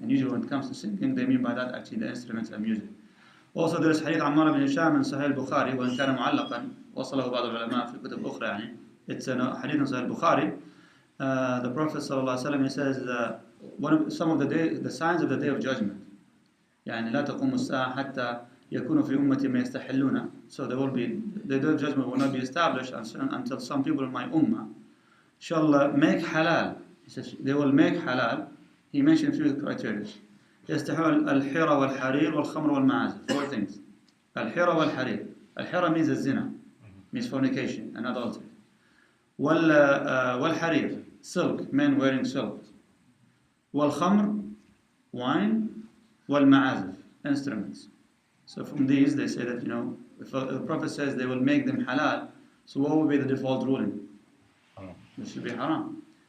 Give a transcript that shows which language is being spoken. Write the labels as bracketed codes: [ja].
[en] And usually when it comes to singing, they mean by that actually the instruments and music. Also there is hadith Ammar ibn Hisham in Sahih al-Bukhari, [ar] وإن كان معلقا وصله بعض العلماء في كتب أخرى [en] It's a hadith in Sahih al-Bukhari. The Prophet sallallahu alaihi wasallam, he says some of the signs of the day of judgment. [ar] لا تقوم الساعة حتى يكون في أمتي ما يستحلون. [en] So the day of judgment will not be established until some people in my ummah shall make halal. He says they will make halal. He mentioned three criteria. [ar] يستحل الحرى والحرير والخمر والمعازف. [en] 4 things. الحرى والحرير. الحرى means الزنا, means fornication and adultery. والحرير, silk, men wearing silk. والخمر, wine. والمعازف, instruments. So from these they say that if the Prophet says they will make them halal, so what will be the default ruling? It should be haram.